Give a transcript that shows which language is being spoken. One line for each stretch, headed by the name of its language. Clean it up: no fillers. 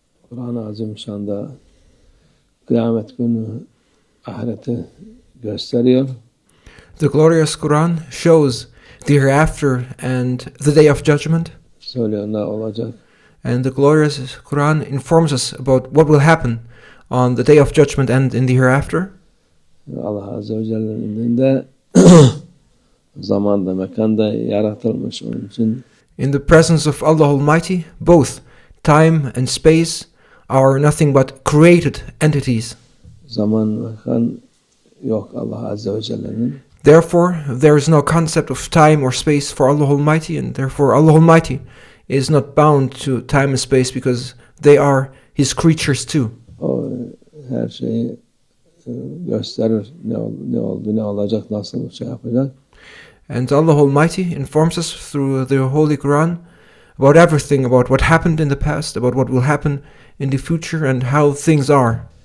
Turkish: Kur'an-ı Azim şu anda kıyamet günü ahireti gösteriyor.
English: The glorious Quran shows the hereafter and the day of judgment.
Turkish: Söylüyor ne olacak.
English: And the glorious Quran informs us about what will happen on the day of judgment and in the hereafter.
Turkish: Allah Azze ve Celle'nin indinde zamanda, mekanda yaratılmış onun için.
English: In the presence of Allah Almighty, both time and space are nothing but created entities.
Turkish: Zaman, mekan yok Allah Azze ve Celle'nin.
English: Therefore, there is no concept of time or space for Allah Almighty, and therefore Allah Almighty is not bound to time and space because they are His creatures too.
Turkish: O her şeyi gösterir, ne oldu, ne olacak, nasıl şey yapacak.
English: And Allah Almighty informs us through the Holy Quran about everything, about what happened in the past, about what will happen in the future, and how things are.